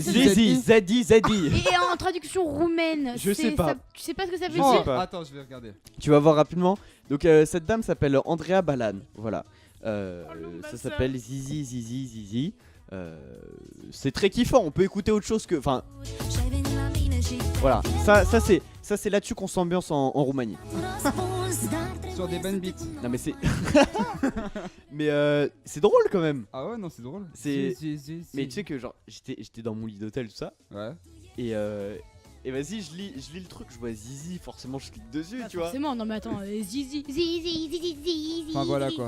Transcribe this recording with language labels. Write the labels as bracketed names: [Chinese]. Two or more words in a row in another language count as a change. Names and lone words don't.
[French] Zizi, Zadi, Zadi. Et en traduction roumaine, Je sais c'est- pas. tu sais pas ce que ça veut Je Oh, sais dire? pas. attends, je vais regarder. Tu vas voir rapidement. Donc cette dame s'appelle Andrea Balan. Voilà. Ça s'appelle Zizi, Zizi, Zizi. C'est très kiffant. On peut écouter autre chose que. Enfin, [Romanian] Și-ai venit la mine și [French] voilà. Ça c'est là-dessus qu'on s'ambiance en Roumanie. [Romanian] răspuns, dar trebuie [French] Sur des bonnes beats. Non mais c'est. Mais c'est drôle quand même. Ah ouais, non, c'est drôle. C'est- Zizi. Mais tu sais que genre j'étais dans mon lit d'hôtel tout ça Ouais. et vas-y je lis le truc, je vois Zizi, forcément je clique dessus, Ah, tu vois. forcément, non mais attends, Zizi. Enfin, voilà, quoi.